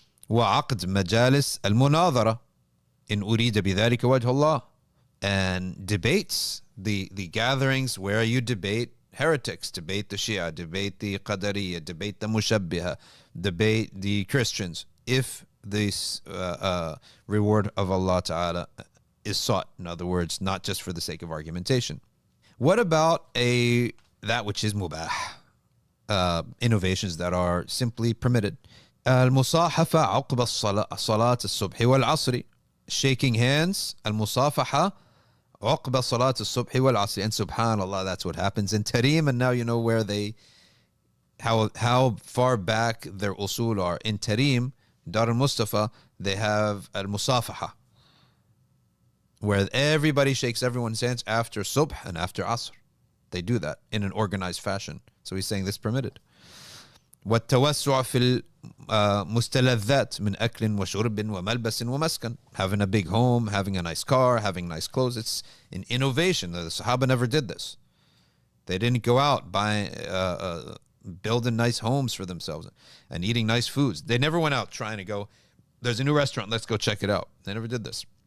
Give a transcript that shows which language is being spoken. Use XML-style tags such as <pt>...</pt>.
<ar>وَعَقْدْ مَجَالِسِ الْمُنَاظَرَةِ إِنْ أُرِيدَ بِذَلِكَ وَجْهُ اللَّهِ,</ar> <en>and debates, the gatherings where you debate heretics, debate the Shia, debate the Qadariyah, debate the Mushabbiha, debate the Christians, if this reward of Allah Ta'ala is sought. In other words, not just for the sake of argumentation. What about that which is mubah? Innovations that are simply permitted.</en> <ar>المصاحفة عقب صلاة الصبح والعصر.</ar> <en>Shaking hands.</en> <ar>المصافحة عقب صلاة الصبح والعصر.</ar> <en>And subhanallah, that's what happens in Tarim. And now you know where how far back their usul are. In Tarim, Dar al-Mustafa, they have al-musafaha, where everybody shakes everyone's hands after subh and after asr. They do that in an organized fashion. So he's saying this permitted.</en> <ar>والتوسع في المستلذات من أكل وشرب وملبس ومسكن.</ar> <en>Having a big home, having a nice car, having nice clothes. It's an innovation. The Sahaba never did this. They didn't go out buying, building nice homes for themselves and eating nice foods. They never went out trying to go, there's a new restaurant, let's go check it out. They never did this.</en>